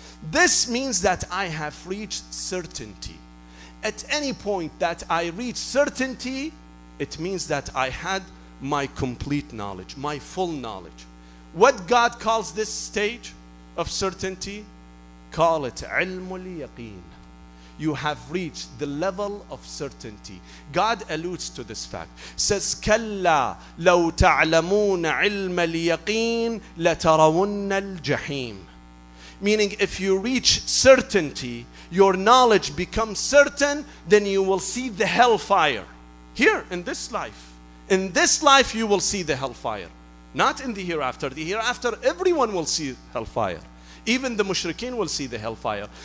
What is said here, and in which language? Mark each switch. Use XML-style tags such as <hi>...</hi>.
<en>This means that I have reached certainty. At any point that I reach certainty, it means that I had my complete knowledge, my full knowledge. What God calls this stage of certainty? Call it ilmul yaqeen. you have reached the level of certainty. God alludes to this fact. Says,</en> <ar>كَلَّا لَوْ تَعْلَمُونَ عِلْمَ الْيَقِينِ لَتَرَوُنَّ الْجَحِيمِ.</ar> <en>Meaning, if you reach certainty, your knowledge becomes certain, then you will see the hellfire. Here, in this life. In this life, you will see the hellfire. Not in the hereafter. The hereafter, everyone will see hellfire. Even the mushrikeen will see the hellfire.</en>